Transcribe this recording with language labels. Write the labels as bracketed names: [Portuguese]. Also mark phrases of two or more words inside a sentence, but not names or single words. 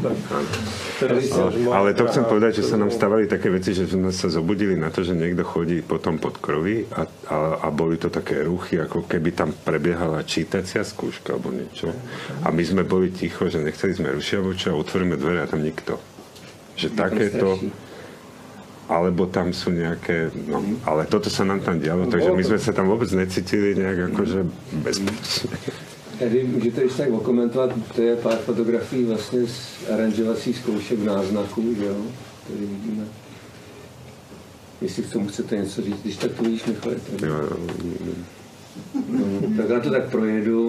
[Slovak] Ale to chcem povedať, že sa nám stávali také veci, že sme sa zobudili na to, že niekto chodí potom pod kroví a boli to také ruchy, ako keby tam prebiehala čítacia skúška alebo niečo. A my sme boli ticho, že nechceli sme rušiť a otvoríme dvere a tam nikto. Že takéto... Alebo tam sú nejaké... No, ale toto sa nám tam dialo, takže my sme sa tam vôbec necítili nejak akože bezpečne. [Czech] Tady můžete ještě tak okomentovat, to je pár fotografií vlastně z aranžovacích zkoušek v náznaku, že jo? Tady vidíme. Jestli k tomu chcete něco říct, když tak to vidíš, Michale. No, tak já to tak projedu.